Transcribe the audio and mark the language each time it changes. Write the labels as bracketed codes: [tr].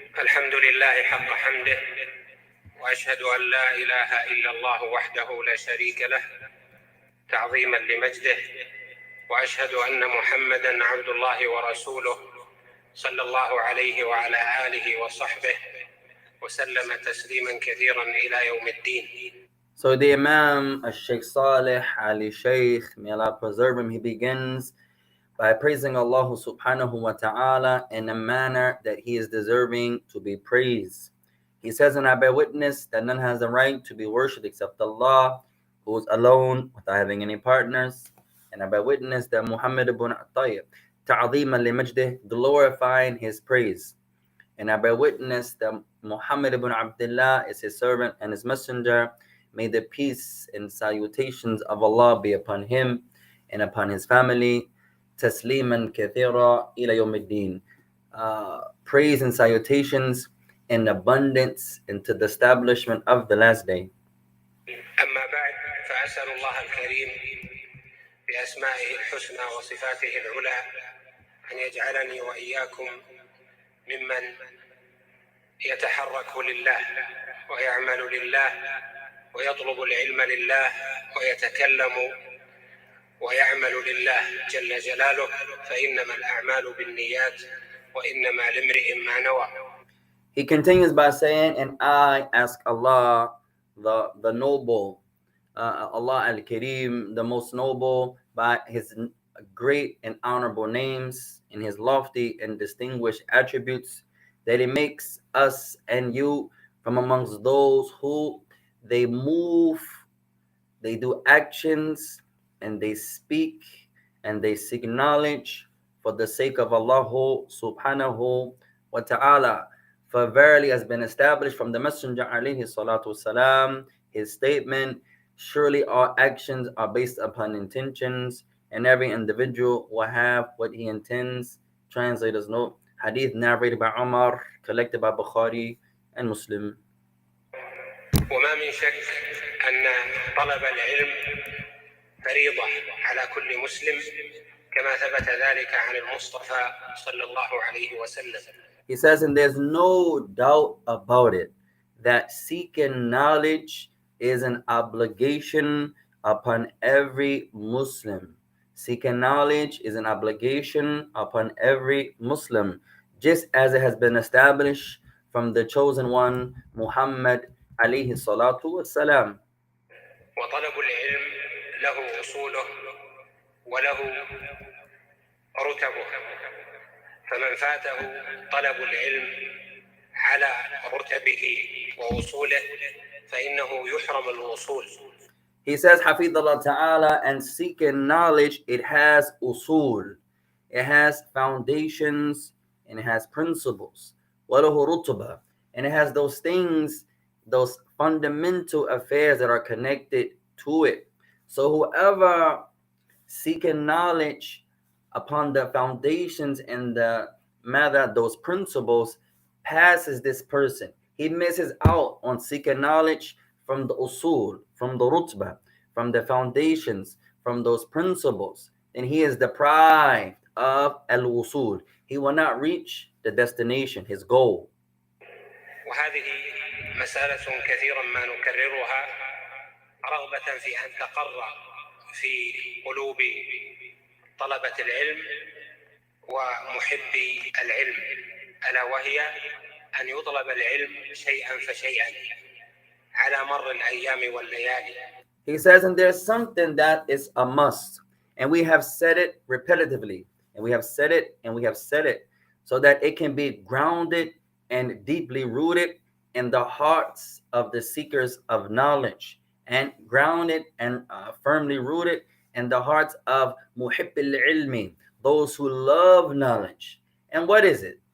[ar] الحمد لله حق حمده، وأشهد أن لا إله إلا الله وحده لا شريك له تعظيما لمجده، وأشهد أن محمدا عبد الله ورسوله صلى الله عليه وعلى آله وصحبه وسلم تسليما كثيرا إلى يوم الدين. [en] So the Imam Shaik Saalih Ali Shaykh, may Allah preserve him, he begins by praising Allah subhanahu wa ta'ala in a manner that he is deserving to be praised. He says, and I bear witness that none has the right to be worshipped except Allah, who is alone without having any partners. And I bear witness that Muhammad ibn Tayyib, [ar] ta'zeeman li majdih, [en] glorifying his praise. And I bear witness that Muhammad ibn Abdullah is his servant and his messenger. May the peace and salutations of Allah be upon him and upon his family. [ar] Tasliman kathira ila yawmiddin. [en] Praise and salutations in abundance into the establishment of the last day. [ar] أما بعد، فأسأل الله الكريم بأسمائه الحسنى وصفاته العلى أن يجعلني وإياكم ممن يتحرك لله ويعمل لله ويطلب العلم لله ويتكلم ويعمل لله جل جلاله، فإنما الأعمال بالنيات وإنما لامرئ ما نوى. [en] He continues by saying, and I ask Allah, the noble, Allah al-Kareem, the most noble, by his great and honorable names and his lofty and distinguished attributes, that he makes us and you from amongst those who they move, they do actions, and they speak, and they seek knowledge for the sake of Allah subhanahu wa ta'ala. For verily has been established from the Messenger alayhi salatu wasalam, his statement, surely all actions are based upon intentions, and every individual will have what he intends. Translator's note, Hadith narrated by Umar, collected by Bukhari and Muslim. [ar] وما من شك أن طلب العلم فريضة على كل مسلم، كما ثبت ذلك عن المصطفى صلى الله عليه وسلم. [en] He says, and there's no doubt about it, that seeking knowledge is an obligation upon every Muslim. Seeking knowledge is an obligation upon every Muslim, just as it has been established from the chosen one, Muhammad alayhi salatu wassalam. [ar] وطلب العلم له أصوله وله رتبه، فمن فاته طلب العلم على رتبه وأصوله فإنه يحرم الوصول. [en] He says, Hafidullah Ta'ala, and seeking knowledge, it has usul, it has foundations, and it has principles. [ar] Walahu rutuba, [en] and it has those things, those fundamental affairs that are connected to it. So whoever seeking knowledge upon the foundations and the matter, those principles, passes this person. He misses out on seeking knowledge from the usul, from the rutbah, from the foundations, from those principles, then he is deprived of [ar] al-wusul. [en] He will not reach the destination, his goal. [ar] وهذه مسألة كثيرا ما نكررها رغبة في أن تقر في قلوب طلبة العلم ومحبي العلم، ألا وهي أن يطلب العلم شيئا فشيئا على مر الأيام والليالي. [en] He says, and there's something that is a must, and we have said it repetitively, and we have said it, and we have said it, so that it can be grounded and deeply rooted in the hearts of the seekers of knowledge, and grounded and firmly rooted in the hearts of [ar] muhibbil ilmi, [en] those who love knowledge. And what is it?